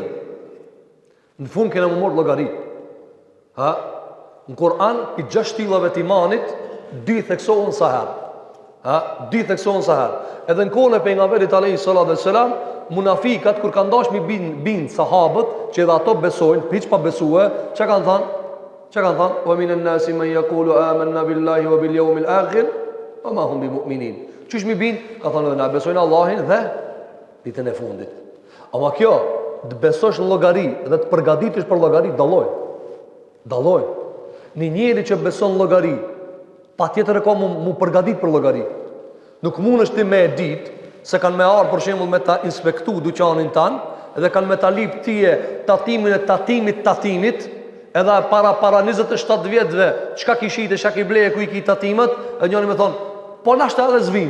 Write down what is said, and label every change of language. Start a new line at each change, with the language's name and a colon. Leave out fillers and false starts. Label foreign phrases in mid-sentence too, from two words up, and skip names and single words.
Albanian: Në fund kena më marrë llogari. Në Kur'an i 6 shtillave të imanit, 2 theksohen sa herë. 2 theksohen sa herë. Edhe në kohën e pejgamberit
Arabic: عليه الصلاة والسلام,
Albanian: munafikat kur kanë dashur mi bin sahabët, që edhe ato besojnë, hiç pa besue, çka kanë thënë? Çka kanë thënë?
Arabic: ومن الناس من يقول آمنا بالله وباليوم الآخر وما هم بمؤمنين.
Albanian: Çish mi bin? Ka thënë na besojnë Allahin dhe ditën e fundit. Ama kjo, të besosh në llogari dhe të përgatitesh për llogari dalloj. Një njeri që beson në llogari, patjetër e ka mu përgatit për llogari. Nuk mundesh ti me e ditë se kanë me ardhur për shembull me ta inspektu dyqanin tan dhe kanë me ta lip tije tatimin e tatimit edhe para 27 vjetëve çka kishite, çka ki bleje, ku i ki tatimet, e njëri më thon, po na shta edhe zvin.